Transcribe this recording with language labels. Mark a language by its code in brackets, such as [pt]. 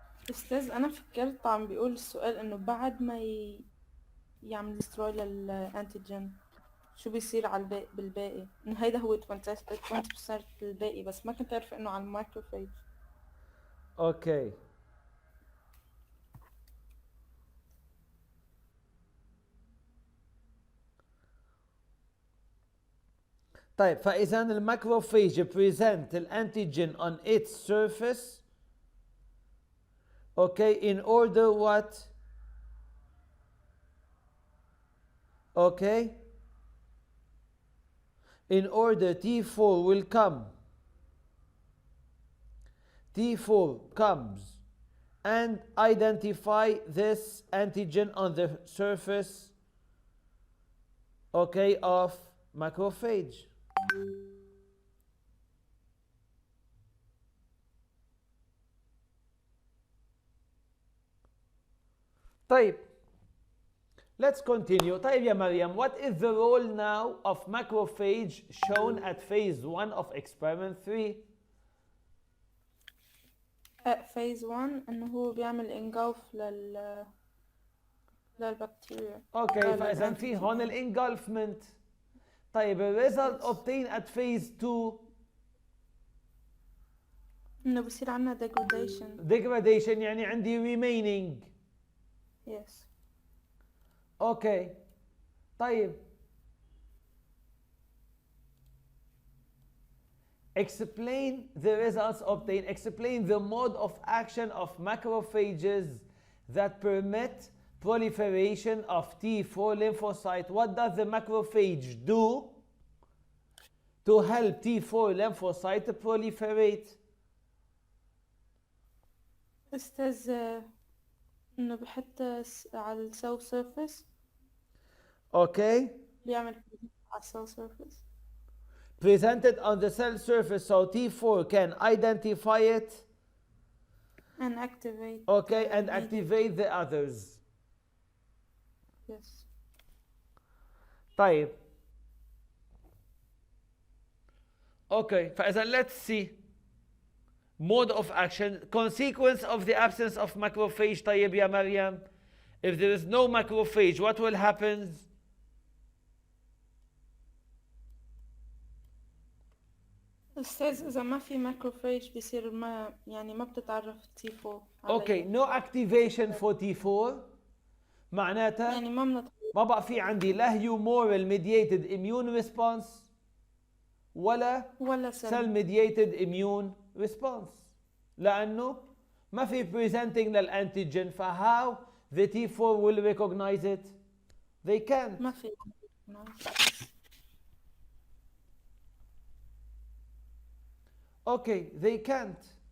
[ar] أستاذ أنا فكرت عم بيقول السؤال إنه بعد ما يعمل دستروي للأنتيجين شو بيصير على بالباقي، إنه هيدا هو 20% الباقي، بس ما كنت عارفة إنه على المايكروفيج. [en] okay, [ar] طيب فاذا الماكروفيج [en] present الانتيجين on its surface okay in order what okay in order T4 will come, T4 comes and identify this antigen on the surface okay of macrophage. طيب let's continue. [ar] طيب يا مريم, [en] what is the role now of macrophage shown at phase 1 of experiment 3? [ar] phase 1 إنه هو بيعمل engulf للبكتيريا. اوكي, فاذا في هون الانجلفمنت. طيب الريزلت obtained at phase 2 إنه بصير عنا degradation. degradation يعني عندي remaining. [en] Yes. Okay, طيب explain the results obtained, explain the mode of action of macrophages that permit proliferation of T4 lymphocyte. What does the macrophage do to help T4 lymphocyte proliferate? [ar] أستاذ إنه بحط على السيل سيرفيس. [en] Okay, [ar] بيعمل على السيل سيرفيس. [en] presented on the cell surface so T4 can identify it. And activate. Okay, and activate the others. Yes. [ar] طيب. [en] Okay, فإذا let's see mode of action, consequence of the absence of macrophage. طيب يا مريم, if there is no macrophage, what will happen? [ar] أستاذ إذا ما في ماكروفاج بيصير ما بتتعرف T4 [en] Okay, no activation for T4 معناتها [ar] يعني ما بقى في عندي لا [en] humoral mediated immune response [ar] ولا [en] cell mediated immune response [ar] لأنه ما في presenting للأنتيجين. [en] فهاو the T4 will recognize it? They can't. [ar] ما في. [en] Okay, they can't.